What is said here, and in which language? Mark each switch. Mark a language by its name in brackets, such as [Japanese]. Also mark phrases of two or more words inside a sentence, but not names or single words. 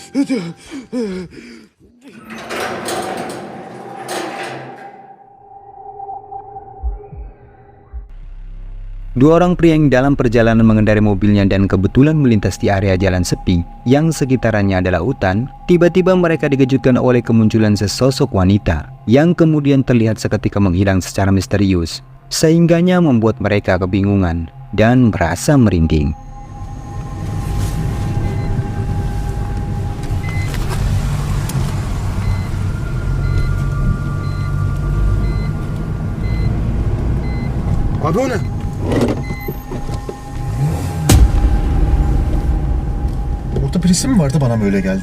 [Indonesian] Dua orang pria yang dalam perjalanan mengendarai mobilnya dan kebetulan melintas di area jalan sepi yang sekitarannya adalah hutan, tiba-tiba mereka dikejutkan oleh kemunculan sesosok wanita yang kemudian terlihat seketika menghilang secara misterius, sehingganya membuat mereka kebingungan dan merasa merinding. [Turkish] Abi o ne? Orada birisi mi vardı, bana mı öyle geldi?